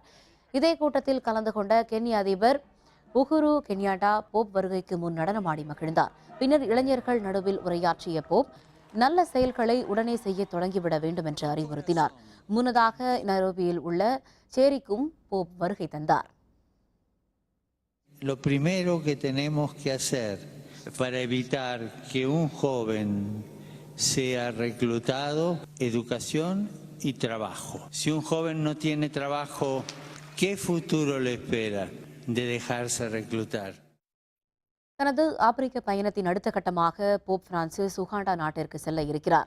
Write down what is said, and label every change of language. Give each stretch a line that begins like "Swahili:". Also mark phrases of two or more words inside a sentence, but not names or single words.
Tamil: இதே கூட்டத்தில் கலந்து கொண்ட கென்யா அதிபர் உஹுரு கென்யாட்டா போப் வருகைக்கு முன் நடனமாடி மகிழ்ந்தார். பின்னர் இளைஞர்கள் நடுவில் உரையாற்றிய போப் நல்ல செயல்களை உடனே செய்ய தொடங்கிவிட வேண்டும் என்று அறிவுறுத்தினார். முன்னதாக நைரோபியில் உள்ள சேரிக்கும் போப் வருகை தந்தார்.
Spanish: Lo primero que tenemos que hacer para evitar que un joven sea reclutado, educación y trabajo. Si un joven no tiene trabajo, ¿qué futuro le espera de dejarse reclutar?
Tamil: தனது ஆப்பிரிக்க பயணத்தின் அடுத்த கட்டமாக போப் பிரான்சிஸ் உகாண்டா நாட்டிற்கு செல்ல இருக்கிறார்.